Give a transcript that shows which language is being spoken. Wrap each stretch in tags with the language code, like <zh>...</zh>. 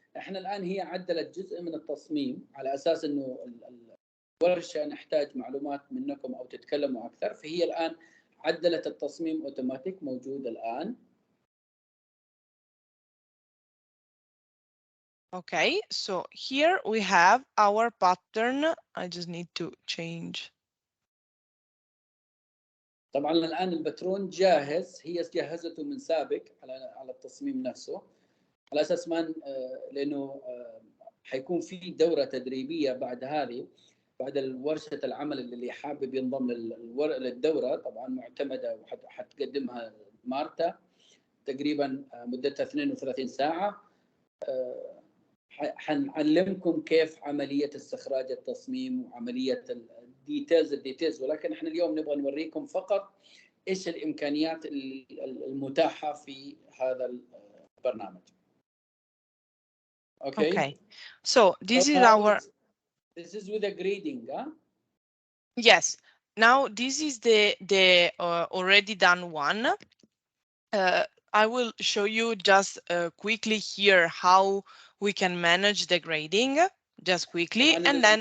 <ar>احنا الان هي عدلت جزء من التصميم على اساس انه الورشه نحتاج معلومات منكم او تتكلموا اكثر، فهي الان عدلت التصميم اوتوماتيك موجود الان.</ar> <en>Okay, so here we have our pattern. I just need to change.</en> <ar>طبعا الان البترون جاهز، هي جهزته من سابق على التصميم نفسه، على اساس ما لانه حيكون في دوره تدريبيه بعد هذه، بعد الورشه العمل اللي حابب ينضم للدوره، طبعا معتمده وحتقدمها مارتا تقريبا مدتها 32 ساعه. حنعلمكم كيف عمليه استخراج التصميم وعمليه الديتيلز، ولكن احنا اليوم نبغى نوريكم فقط ايش الامكانيات المتاحه في هذا البرنامج.</ar> <en>Okay. So this is our. This is with a grading, huh? Yes. Now this is the already done one. I will show you just quickly here how we can manage the grading just quickly, and then</en>